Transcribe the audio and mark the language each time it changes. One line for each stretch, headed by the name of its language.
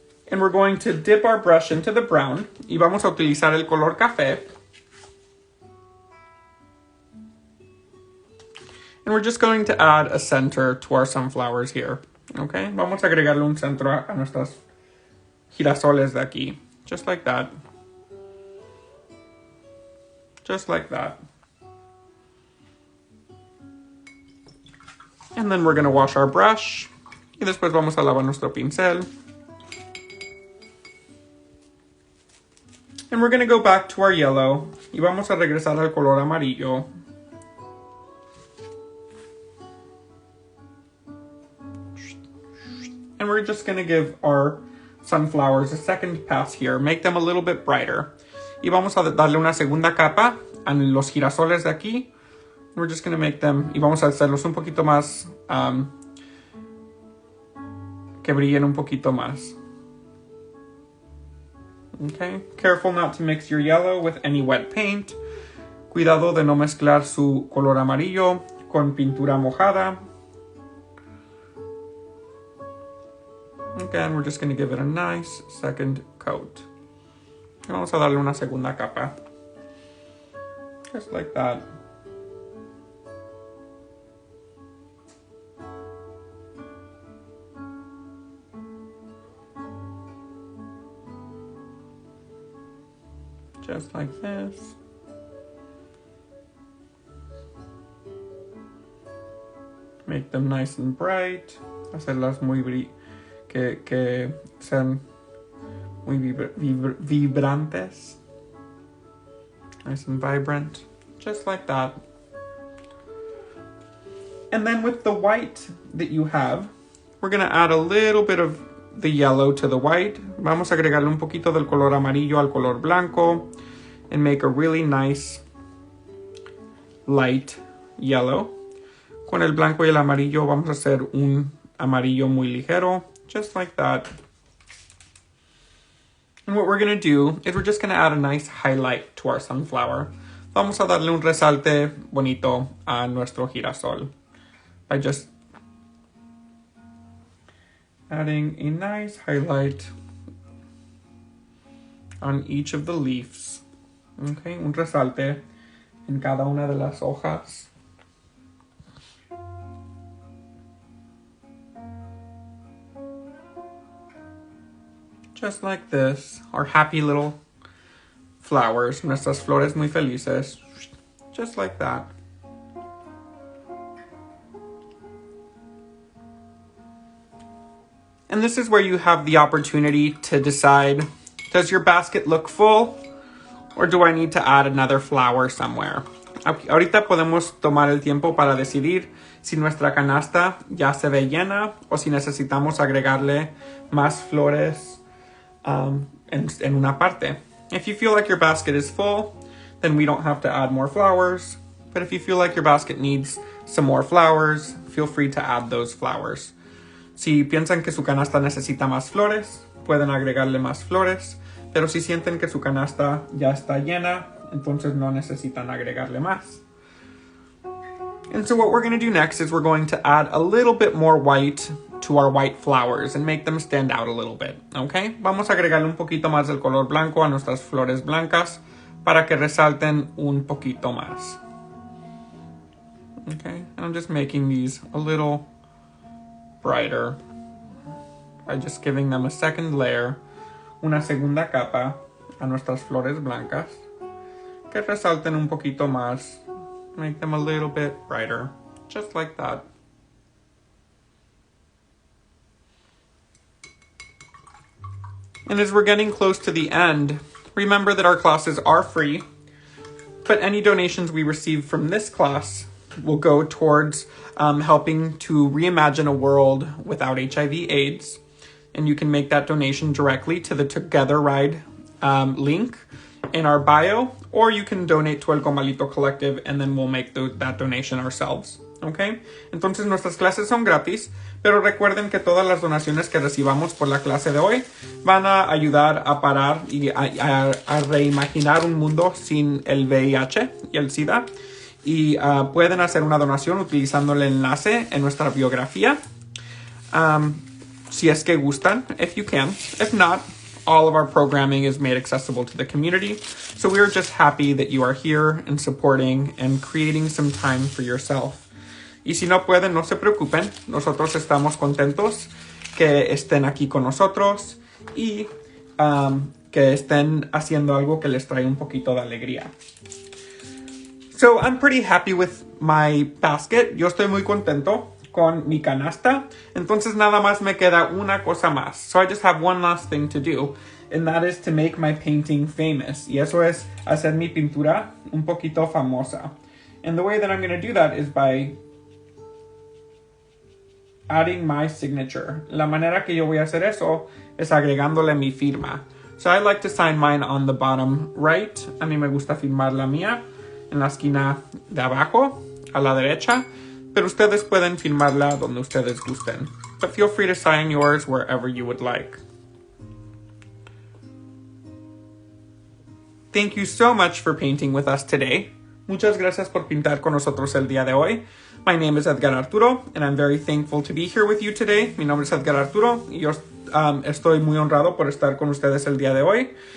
English: And we're going to dip our brush into the brown.
Spanish: Y vamos a utilizar el color café.
English: And we're just going to add a center to our sunflowers here.
Spanish: Okay, vamos a agregarle un centro a nuestras girasoles de aquí.
English: Just like that. Just like that. And then we're going to wash our brush.
Spanish: Y después vamos a lavar nuestro pincel.
English: And we're going to go back to our yellow.
Spanish: Y vamos a regresar al color amarillo.
English: And we're just going to give our sunflowers a second pass here. Make them a little bit brighter.
Spanish: Y vamos a darle una segunda capa a los girasoles de aquí.
English: We're just going to make them,
Spanish: y vamos a hacerlos un poquito más, que brillen un poquito más.
English: Okay, careful not to mix your yellow with any wet paint.
Spanish: Cuidado de no mezclar su color amarillo con pintura mojada.
English: Again, we're just going to give it a nice second coat.
Spanish: Vamos a darle una segunda capa.
English: Just like that. Just like this. Make them nice and bright.
Spanish: Hacerlas muy que sean muy vibrantes.
English: Nice and vibrant. Just like that. And then with the white that you have, we're going to add a little bit of the yellow to the white.
Spanish: Vamos a agregarle un poquito del color amarillo al color blanco
English: and make a really nice light yellow.
Spanish: Con el blanco y el amarillo vamos a hacer un amarillo muy ligero,
English: just like that. And what we're going to do is we're just going to add a nice highlight to our sunflower.
Spanish: Vamos a darle un resalte bonito a nuestro girasol
English: by just adding a nice highlight on each of the leaves.
Spanish: Okay, un resalte en cada una de las hojas.
English: Just like this, our happy little flowers,
Spanish: nuestras flores muy felices,
English: just like that. And this is where you have the opportunity to decide, does your basket look full or do I need to add another flower somewhere?
Spanish: Ahorita podemos tomar el tiempo para decidir si nuestra canasta ya se ve llena o si necesitamos agregarle más flores en una parte.
English: If you feel like your basket is full, then we don't have to add more flowers. But if you feel like your basket needs some more flowers, feel free to add those flowers.
Spanish: Si piensan que su canasta necesita más flores, pueden agregarle más flores. Pero si sienten que su canasta ya está llena, entonces no necesitan agregarle más.
English: And so what we're going to do next is we're going to add a little bit more white to our white flowers and make them stand out a little bit, okay?
Spanish: Vamos a agregarle un poquito más del color blanco a nuestras flores blancas para que resalten un poquito más.
English: Okay, and I'm just making these a little brighter by just giving them a second layer,
Spanish: una segunda capa a nuestras flores blancas, que resalten un poquito más.
English: Make them a little bit brighter, just like that. And as we're getting close to the end, remember that our classes are free, but any donations we receive from this class will go towards helping to reimagine a world without HIV/AIDS. And you can make that donation directly to the Together Ride link in our bio, or you can donate to El Comalito Collective and then we'll make that donation ourselves.
Spanish: ¿Ok? Entonces nuestras clases son gratis, pero recuerden que todas las donaciones que recibamos por la clase de hoy van a ayudar a parar y a reimaginar un mundo sin el VIH y el SIDA. Y pueden hacer una donación utilizando el enlace en nuestra biografía. Si es que gustan,
English: if you can. If not, all of our programming is made accessible to the community. So we're just happy that you are here and supporting and creating some time for yourself.
Spanish: Y si no pueden, no se preocupen. Nosotros estamos contentos que estén aquí con nosotros y que estén haciendo algo que les trae un poquito de alegría.
English: So I'm pretty happy with my basket.
Spanish: Yo estoy muy contento con mi canasta. Entonces nada más me queda una cosa más.
English: So I just have one last thing to do. And that is to make my painting famous.
Spanish: Y eso es hacer mi pintura un poquito famosa.
English: And the way that I'm going to do that is by adding my signature.
Spanish: La manera que yo voy a hacer eso es agregándole mi firma.
English: So I like to sign mine on the bottom right.
Spanish: A mí me gusta firmar la mía en la esquina de abajo, a la derecha. Pero ustedes pueden firmarla donde ustedes gusten.
English: But feel free to sign yours wherever you would like. Thank you so much for painting with us today.
Spanish: Muchas gracias por pintar con nosotros el día de hoy.
English: My name is Edgar Arturo, and I'm very thankful to be here with you today.
Spanish: Mi nombre es Edgar Arturo, y yo estoy muy honrado por estar con ustedes el día de hoy.